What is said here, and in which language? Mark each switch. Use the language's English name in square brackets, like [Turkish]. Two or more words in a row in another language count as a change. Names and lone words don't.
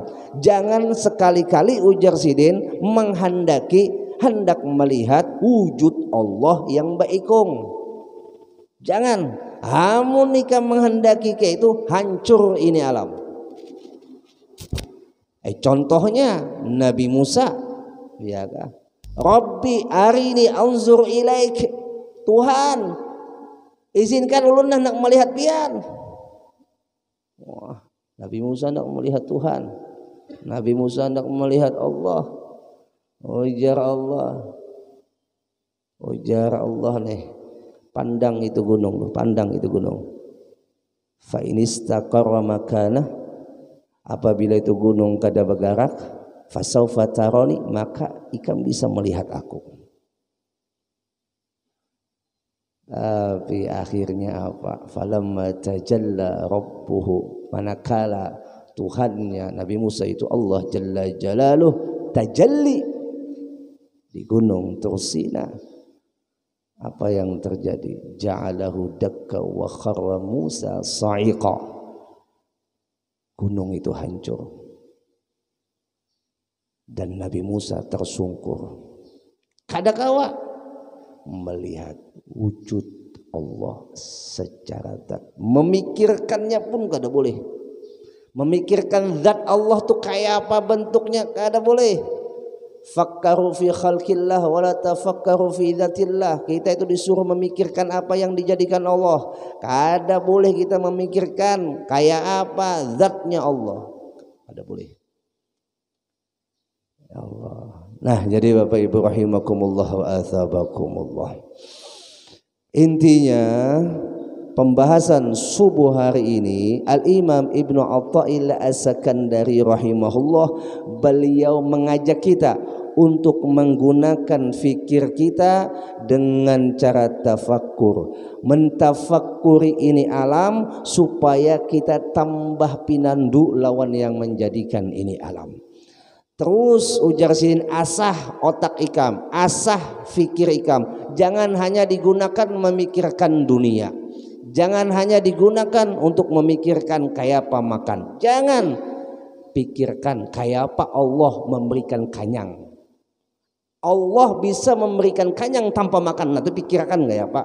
[Banjar] Jangan sekali-kali ujar sidin hendak melihat wujud Allah yang baikung. Jangan. Hamun nikah menghendaki ke itu, hancur ini alam. Contohnya Nabi Musa, ya kan? [Arabic] رب أرني أنظر إليك. [Banjar] Tuhan, izinkan ulun nak melihat pian. Wah, Nabi Musa nak melihat Tuhan. Nabi Musa nak melihat Allah. Ujar Allah nih. Pandang itu gunung. [Arabic] فإن استقر مكانه, [Banjar] apabila itu gunung kada bergerak, [Arabic] فسوف تراني, [Banjar] maka ikam bisa melihat aku. Tapi akhirnya apa? [Arabic] فلما تجلى ربه, [Banjar] manakala Tuhannya Nabi Musa itu Allah [Arabic] جل جلاله [Banjar] tajalli di gunung Tursina, apa yang terjadi? [Arabic] جعله دكا وخر موسى صعقا. [Banjar] Gunung itu hancur dan Nabi Musa tersungkur. Kadakawa melihat wujud Allah secara zat. Memikirkannya pun kada boleh. Memikirkan zat Allah tuh kayak apa bentuknya kada boleh. [Arabic] تفكروا في خلق الله ولا تفكروا في ذات الله. [Banjar] Kita itu disuruh memikirkan apa yang dijadikan Allah. Kada boleh kita memikirkan kayak apa zatnya Allah. Kada boleh. [Arabic] يا الله. [Banjar] Nah, jadi Bapak Ibu [Arabic] رحمكم الله وأثابكم الله. [Banjar] Intinya pembahasan subuh hari ini, Al-Imam Ibnu Athaillah As-Sakandari rahimahullah, beliau mengajak kita untuk menggunakan fikir kita dengan cara tafakkur, mentafakuri ini alam supaya kita tambah pinandu lawan yang menjadikan ini alam. Terus ujar Sidin, asah otak ikam, asah fikir ikam. Jangan hanya digunakan memikirkan dunia, jangan hanya digunakan untuk memikirkan kayak apa makan. Jangan pikirkan kayak apa Allah memberikan kenyang. Allah bisa memberikan kenyang tanpa makan. Nah, itu pikirkan nggak ya Pak?